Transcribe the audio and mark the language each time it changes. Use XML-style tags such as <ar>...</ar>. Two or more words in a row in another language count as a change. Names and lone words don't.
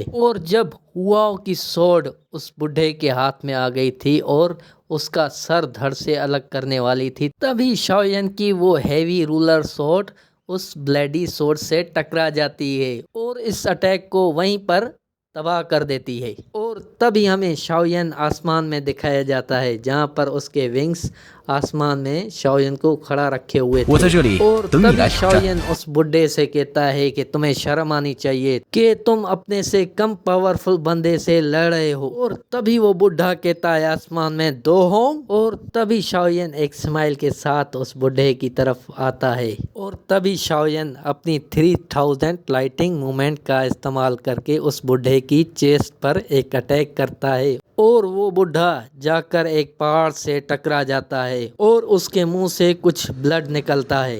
<hi>और जब हुआओ की सोर्ड उस बुढ़े के हाथ में आ गई थी और उसका सर धड़ से अलग करने वाली थी, तभी शाओयन की वो</hi> <en>heavy ruler sword</en> <hi>उस</hi> <en>bloody sword</en> <hi>से टकरा जाती है और इस अटैक को वहीं पर तबाह कर देती है। और तभी हमें शाओयन आसमान में दिखाया जाता है, जहां पर उसके विंग्स आसमान में शाओयन को खड़ा रखे हुए थे।</hi> <zh>我在这里</zh> <hi>और</hi> <zh>等你</zh> <hi>तभी</hi> <zh>来挑战。</zh> <hi>शाओयन उस बुड्ढे से कहता है कि तुम्हें शर्म आनी चाहिए कि तुम अपने से कम पावरफुल बंदे से लड़ रहे हो। और तभी वो बुढ़ा कहता है आसमान में 2 होम। और तभी शाओयन एक स्माइल के साथ उस बुढ़े की तरफ आता है और तभी शाओयन अपनी 3000</hi> <en>lightning movement</en> <hi>का इस्तेमाल करके उस बुढ़े की चेस्ट पर एक अटैक करता है और वो बुढ़ा जाकर एक पहाड़ से टकरा जाता है और उसके मुंह से कुछ ब्लड निकलता है।</hi>